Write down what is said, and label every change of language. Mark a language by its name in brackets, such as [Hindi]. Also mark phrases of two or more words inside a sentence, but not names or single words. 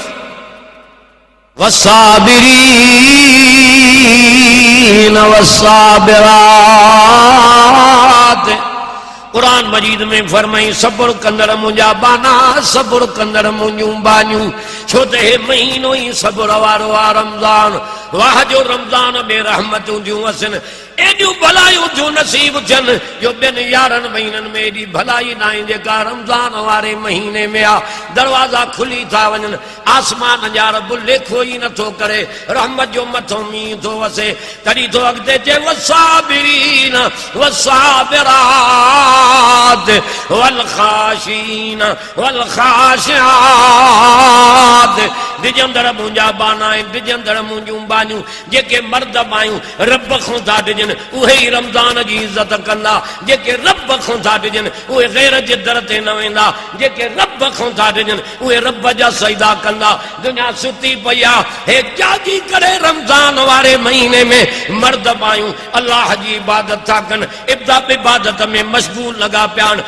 [Arabic] والصابرين والصابرات [Sindhi] कुरान मजीद में फरमाई सब्र कंदड़ मुंहिंजा बाना सब्र कंदड़ मुंहिंजूं बानियूं छो त हे महीनो ई सब्र वारो आहे रमज़ान वाह जो रमज़ान में रहमतूं थियूं वसनि एडियूं भलायूं थियूं नसीब थियनि जो ॿिनि 11 महीननि में एडी भलाई न आहे जेका रमज़ान वारे महीने में आ। दरवाजा खुली था वञनि, आसमान जा रब लेखो ई नथो करे, रहमत जो मथो मींहुं थो वसे। तॾहिं थो अॻिते चए [Arabic] والصابرين والصابرات والخاشعين والخاشعات. [Sindhi] डिजंदड़ मुंहिंजा बाना आहिनि, डिजंदड़ मुंहिंजूं बानियूं जेके मर्द मायूं रब खां था डिजनि उहे ई रमज़ान जी इज़त कंदा। जेके रब खां था डिजनि उहे गैर जे दर ते न वेंदा, जेके रब खां था डिजनि उहे रब जा सजदा कंदा। दुनिया सुती पई आहे, हे जागी करे रमज़ान वारे महीने में मर्द मायूं अल्लाह जी इबादत था कनि, इबादत में मशगूल लॻा पिया आहिनि।